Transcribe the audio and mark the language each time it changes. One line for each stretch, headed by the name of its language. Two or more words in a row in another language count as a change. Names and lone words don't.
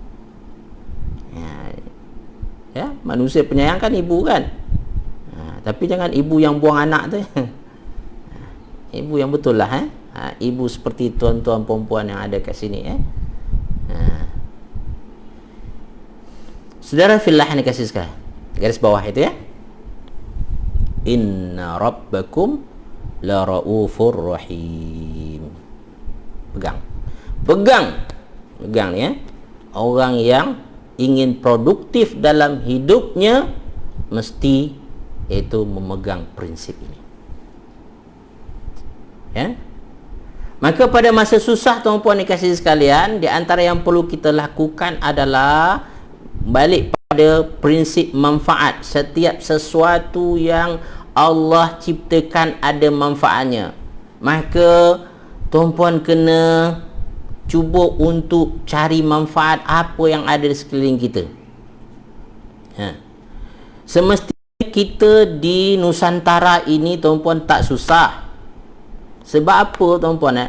Malay: Ya, manusia penyayang kan ibu kan. Tapi jangan ibu yang buang anak tu. Ibu yang betul lah. Ibu seperti tuan-tuan perempuan yang ada kat sini. Saudara fillah yang dikasih sekalian, garis bawah itu ya.
Arabic: إن ربكم لرءوف رحيم.
Malay: Pegang ni ya. Orang yang ingin produktif dalam hidupnya mesti itu memegang prinsip ini. Ya. Maka pada masa susah tuan-puan dikasih sekalian, di antara yang perlu kita lakukan adalah balik pada prinsip manfaat. Setiap sesuatu yang Allah ciptakan ada manfaatnya. Maka tuan-puan kena cuba untuk cari manfaat apa yang ada di sekeliling kita. Semestinya kita di Nusantara ini tuan-puan tak susah. Sebab apa tuan-puan?